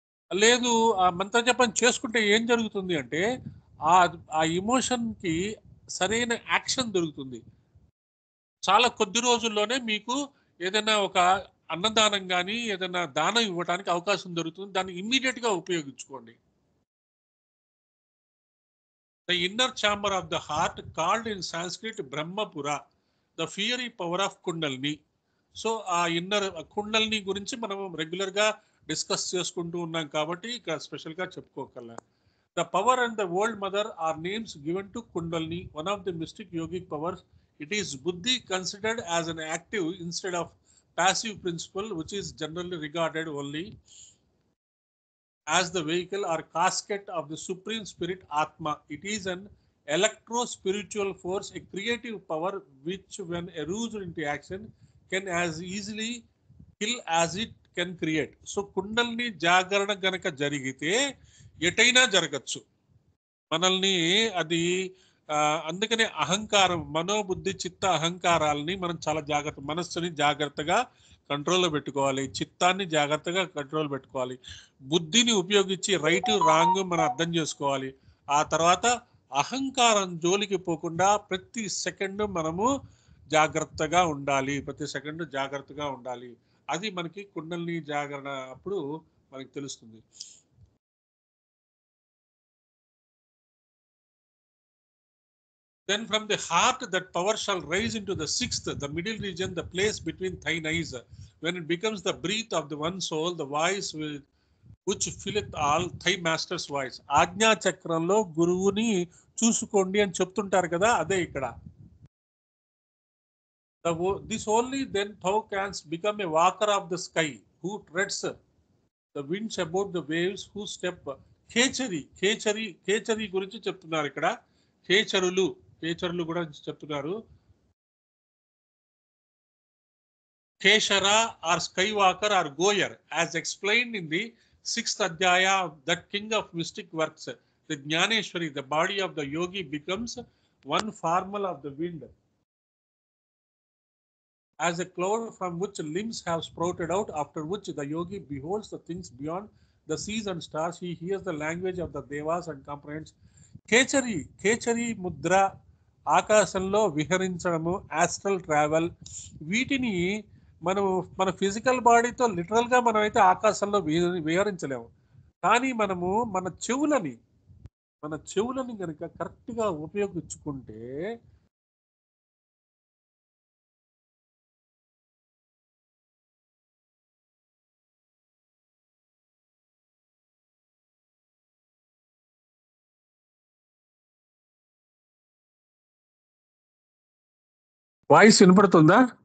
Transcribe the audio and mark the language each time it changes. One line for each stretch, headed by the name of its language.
Telugu: లేదు, ఆ మంత్రజపం చేసుకుంటే ఏం జరుగుతుంది అంటే ఆ ఇమోషన్కి సరైన యాక్షన్ దొరుకుతుంది. చాలా కొద్ది రోజుల్లోనే మీకు ఏదైనా ఒక అన్నదానం కానీ ఏదైనా దానం ఇవ్వడానికి అవకాశం దొరుకుతుంది. దాన్ని ఇమ్మీడియట్గా ఉపయోగించుకోండి.
English: The inner chamber of the heart, called in Sanskrit Brahmapura, the fiery power of Kundalini.
Telugu: So ఆ ఇన్నర్ కుండల్ని గురించి మనం రెగ్యులర్గా డిస్కస్ చేసుకుంటూ ఉన్నాం కాబట్టి ఇక స్పెషల్గా చెప్పుకోగల.
English: The power and the world mother are names given to Kundalini, one of the mystic yogic powers. It is buddhi considered as an active instead of passive principle, which is generally regarded only as the vehicle or casket of the supreme spirit Atma. It is an electro-spiritual force, a creative power which when aroused into action can as easily kill as it can create.
Telugu: So కుండల్ని జాగరణ గనక జరిగితే ఎటైనా జరగచ్చు మనల్ని. అది అందుకనే అహంకారం, మనోబుద్ధి చిత్త అహంకారాలని మనం చాలా జాగ్రత్త, మనస్సుని జాగ్రత్తగా కంట్రోల్లో పెట్టుకోవాలి, చిత్తాన్ని జాగ్రత్తగా కంట్రోల్ పెట్టుకోవాలి, బుద్ధిని ఉపయోగించి రైట్ రాంగ్ మనం అర్థం చేసుకోవాలి. ఆ తర్వాత అహంకారం జోలికి పోకుండా ప్రతి సెకండ్ మనము జాగ్రత్తగా ఉండాలి, ప్రతి సెకండ్ జాగ్రత్తగా ఉండాలి. అది మనకి కుండల్ని జాగరణ అప్పుడు మనకి తెలుస్తుంది.
English: Then from the heart that power shall rise into the sixth, the middle region, the place between thine eyes. When it becomes the breath of the one soul, the voice which filleth all, thy master's voice.
Telugu: ఆజ్ఞా చక్రంలో గురువుని చూసుకోండి అని చెప్తుంటారు కదా, అదే ఇక్కడ.
English: This only then thou canst become a walker of the sky, who treads the winds about the waves, who step.
Telugu: కేచరి గురించి చెప్తున్నారు ఇక్కడ. కేచరులు కూడా చెప్తున్నారు.
English: Khechara or sky walker or goer, as explained in the 6th adhyaya of that king of mystic works, the Jnaneshwari. The body of the yogi becomes one formula of the wind, as a cloud from which limbs have sprouted out, after which the yogi beholds the things beyond the seas and stars. He hears the language of the devas and comprehends.
Telugu: కేచరి Mudra, ఆకాశంలో విహరించడము, astral travel, వీటిని మనం మన physical బాడీతో లిటరల్గా మనం అయితే ఆకాశంలో విహరించలేము. కానీ మనము మన చెవులని కనుక కరెక్ట్గా ఉపయోగించుకుంటే వాయిస్ వినపడుతుందా?